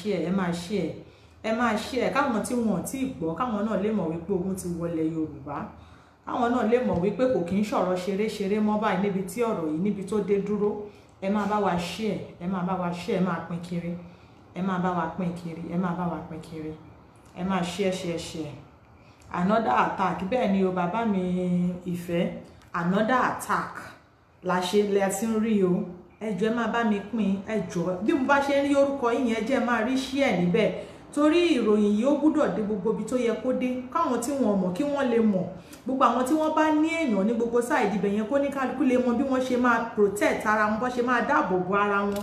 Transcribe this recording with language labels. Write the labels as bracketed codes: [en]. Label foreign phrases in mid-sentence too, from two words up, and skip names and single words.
[yo] Ẹ máa share káwọn tí wọn ò tí ì gbọ́, káwọn náà lè mọ̀ wípé ogun ti wọlé Yorùbá, káwọn náà lè mọ̀ wípé kò kí ń sọ̀rọ̀ ṣeré mọ́ báyìí níbi tí ọ̀rọ̀ yìí níbi tó dé dúró. Ẹ máa bá wa share, ẹ máa bá wa share, ẹ máa pín kiri, ẹ máa bá wa pín kiri, ẹ máa bá wa pín kiri, ẹ máa share. [en] Another attack, [yo] bẹ́ẹ̀ ni o bàbá mi ìfẹ́, [en] another attack [yo] la ṣe lẹ ti ń rí o. Ẹ jọ̀ọ́ ẹ máa bá mi pín, ẹ jọ̀ọ́ bí mo bá ṣe ń rí orúkọ yín yẹn jẹ́ máa rí share níbẹ̀, torí ìròyìn yìí ó gbúdọ̀ dé gbogbo ibi tó yẹ kó dé, káwọn tí wọn mọ̀ kí wọ́n lè mọ̀, gbogbo àwọn tí wọ́n bá ní èèyàn ní gbogbo sáìdì ibẹ̀ yẹn kó ní kálukú lè mọ bí wọ́n ṣe máa protect ara wọn, bó ṣe máa dáàbò bo ara wọn.